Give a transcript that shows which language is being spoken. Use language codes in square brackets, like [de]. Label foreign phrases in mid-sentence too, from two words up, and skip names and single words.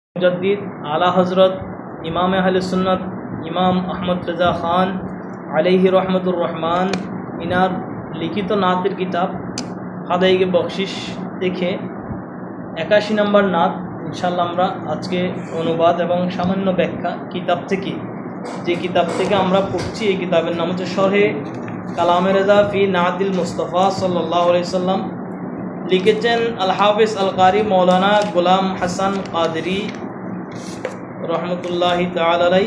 [bn] মুজাদ্দিদ আলা হযরত ইমাম আহলে সুন্নাত ইমাম আহমদ রেজা খান [ar] عليه رحمة الرحمن [bn] এনার লিখিত নাতের কিতাব হাদায়েকে বখশিশ দেখে 81 নম্বর নাত ইনশাআল্লাহ আমরা আজকে অনুবাদ এবং সামান্য ব্যাখ্যা কিতাব থেকে যে কিতাব থেকে আমরা পড়ছি এই কিতাবের নাম হচ্ছে শরহে কালামে রেজা ফি নাদিল মুস্তাফা [ar] صلى الله عليه سلم [bn] লিখেছেন আল হাফিজ আল কারি মৌলানা গোলাম হাসান কাদরি [ar] رحمة الله تعالى عليه.